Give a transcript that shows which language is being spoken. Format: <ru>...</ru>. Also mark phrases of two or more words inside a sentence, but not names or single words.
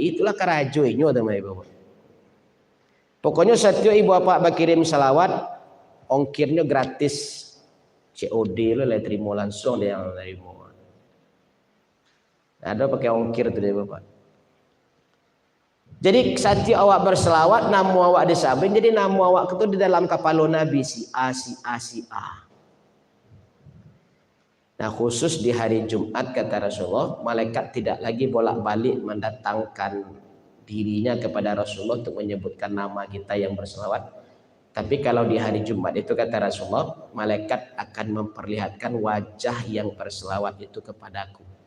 <id>Itulah kerajuinya teman ibu. Pokoknya setiap ibu bapak berkirim selawat, ongkirnya gratis. COD lo lah terima langsung dia yang terima. Ada pakai ongkir tu dia bapak. Jadi setiap awak berselawat, nama awak disabin. Jadi nama awak itu di dalam kapal Nabi si A, si A, si A. Nah, khusus di hari Jumat kata Rasulullah, malaikat tidak lagi bolak-balik mendatangkan dirinya kepada Rasulullah untuk menyebutkan nama kita yang berselawat. Tapi kalau di hari Jumat itu kata Rasulullah, malaikat akan memperlihatkan wajah yang berselawat itu kepadaku.</id>